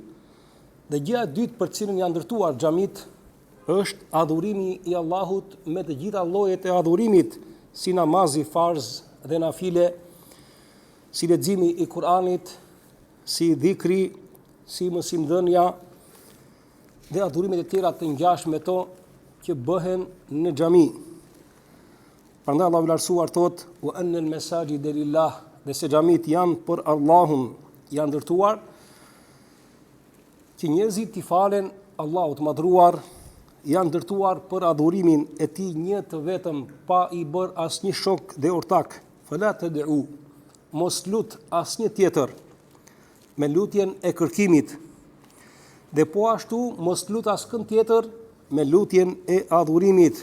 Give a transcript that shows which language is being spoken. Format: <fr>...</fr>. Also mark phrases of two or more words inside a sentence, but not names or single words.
<sq>Dhe gjëja e dytë për cilën janë ndërtuar xhamit është adhurimi i Allahut me të gjitha llojet e adhurimit, si namazi farz dhe nafile, si leximi i Kur'anit, si dhikri, si mësimdhënia dhe adhurimet e tjera të ngjashme me to që bëhen në xhami. Prandaj Allahu i lartësuar thot:</sq> <ar>وأن المساجد لله,</ar> <sq>dhe se xhamit janë për Allahun, janë ndërtuar që njerëzit t'i falen Allahut madhruar, janë ndërtuar për adhurimin e tij një të vetëm, pa i bërë asnjë shok dhe ortak.</sq> <ar>فلا تدعوا,</ar> <sq>mos lut asnjë tjetër, me lutjen e kërkimit, dhe po ashtu mos lut askën tjetër me lutjen e adhurimit.</sq>